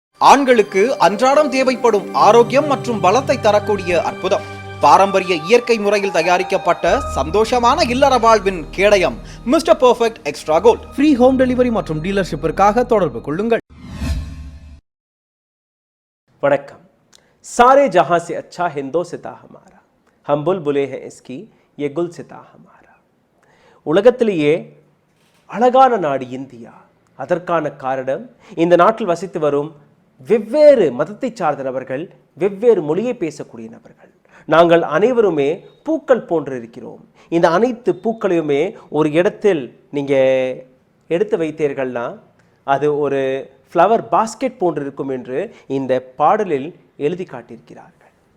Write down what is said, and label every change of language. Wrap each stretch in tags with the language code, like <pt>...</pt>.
<ta>ஆண்களுக்கு அன்றாடம் தேவைப்படும் ஆரோக்கியம் மற்றும் பலத்தை தரக்கூடிய அற்புதம், பாரம்பரிய இயற்கை முறையில் தயாரிக்கப்பட்ட சந்தோஷமான இல்லற வாழ்வின் கேடயம் mister perfect extra gold. Free home delivery மற்றும் டீலர்ஷிப்பிற்காக தொடர்பு கொள்ளுங்கள். வணக்கம்.</ta> <hi>सारे जहां से अच्छा हिंदोसिता हमारा, हम बुलबुले हैं इसकी ये गुलसिता हमारा.</hi> <ta>உலகத்திலேயே அழகான நாடு இந்தியா. அதற்கான காரணம், இந்த நாட்டில் வசித்து வரும் வெவ்வேறு மதத்தை சார்ந்த நபர்கள், வெவ்வேறு மொழியை பேசக்கூடிய நபர்கள். நாங்கள் அனைவருமே பூக்கள் போன்று இருக்கிறோம். இந்த அனைத்து பூக்களையுமே ஒரு இடத்தில் நீங்க எடுத்து வைத்தீர்கள்னா அது ஒரு ஃப்ளவர் பாஸ்கெட் போன்று இருக்கும் என்று இந்த பாடலில் எழுதி காட்டியிருக்கிறார்கள்.</ta>